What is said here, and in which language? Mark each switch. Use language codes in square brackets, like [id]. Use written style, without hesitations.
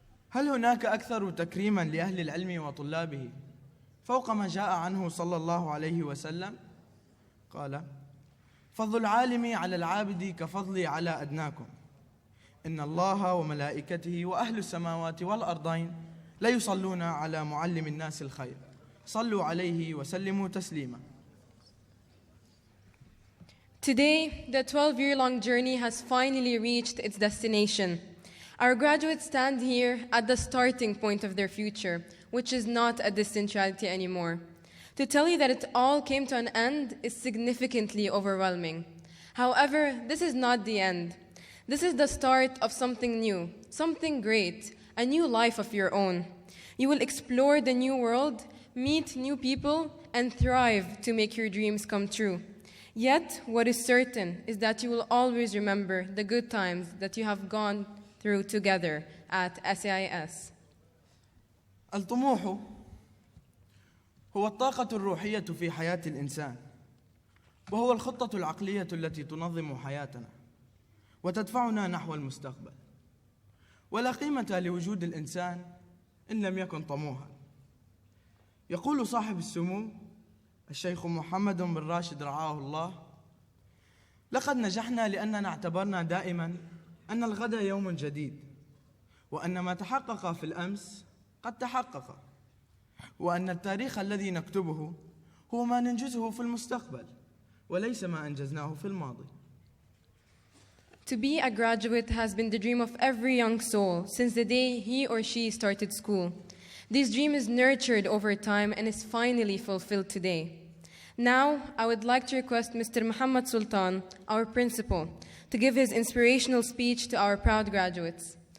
[ar] هل هناك أكثر تكريما لأهل العلم وطلابه فوق ما جاء عنه صلى الله عليه وسلم؟ قال: فضل العالم على العابد كفضلي على أدناكم، إن الله وملائكته وأهل السماوات والأرضين لا يصلون على معلم الناس الخير، صلوا عليه وسلموا تسليما. [en] Today, the 12-year-long journey has finally reached its destination. Our graduates stand here at the starting point of their future, which is not a distant reality anymore. To tell you that it all came to an end is significantly overwhelming. However, this is not the end. This is the start of something new, something great, a new life of your own. You will explore the new world, meet new people, and thrive to make your dreams come true. Yet, what is certain is that you will always remember the good times that you have gone through together at SAIS. [ar] الطموح هو الطاقة الروحية في حياة الإنسان، وهو الخطة العقلية التي تنظم حياتنا وتدفعنا نحو المستقبل. ولا قيمة لوجود الإنسان إن لم يكن طموحا. يقول صاحب السمو الشيخ محمد بن راشد رعاه الله: لقد نجحنا لأننا اعتبرنا دائما أن الغد يوم جديد، وأن ما تحقق في الأمس قد تحقق، وأن التاريخ الذي نكتبه هو ما ننجزه في المستقبل وليس ما أنجزناه في الماضي. [en] To be a graduate has been the dream of every young soul since the day he or she started school. This dream is nurtured over time and is finally fulfilled today. Now, I would like to request Mr. Muhammad Sultan, our principal, to give his inspirational speech to our proud graduates.